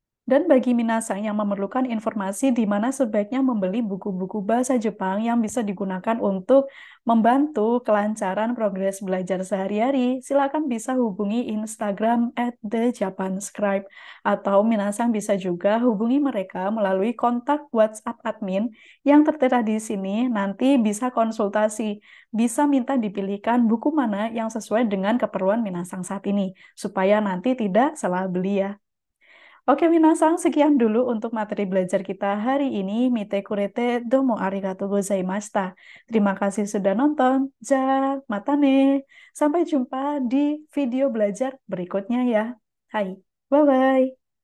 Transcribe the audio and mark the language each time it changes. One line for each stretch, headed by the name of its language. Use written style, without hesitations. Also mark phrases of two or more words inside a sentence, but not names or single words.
Indonesian: Dan bagi minasang yang memerlukan informasi di mana sebaiknya membeli buku-buku bahasa Jepang yang bisa digunakan untuk membantu kelancaran progres belajar sehari-hari, silakan bisa hubungi Instagram @thejapanscribe atau minasang bisa juga hubungi mereka melalui kontak WhatsApp admin yang tertera di sini. Nanti bisa konsultasi, bisa minta dipilihkan buku mana yang sesuai dengan keperluan minasang saat ini, supaya nanti tidak salah beli ya. Oke, Minasang, sekian dulu untuk materi belajar kita hari ini.
Japanese: 見てくれてどうもありがとうございました.
Indonesian: Terima kasih sudah nonton.
Japanese: じゃ、またね.
Indonesian: Sampai jumpa di video belajar berikutnya ya. Hai, bye-bye.